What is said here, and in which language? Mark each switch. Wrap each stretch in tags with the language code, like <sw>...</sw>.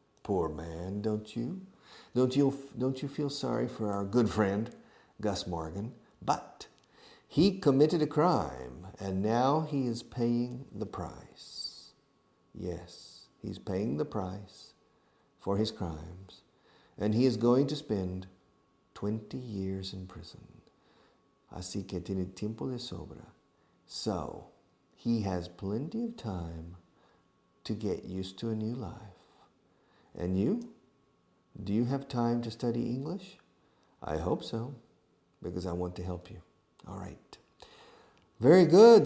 <en>Poor man, don't you? Don't you feel sorry for our good friend, Gus Morgan? But he committed a crime, and now he is paying the price. Yes, he's paying the price for his crimes, and he is going to spend 20 years in prison.</en> <es>Así que tiene tiempo de sobra.</es> <en>So, he has plenty of time to get used to a new life. And you? Do you have time to study English? I hope so, because I want to help you. All right. Very good.</en>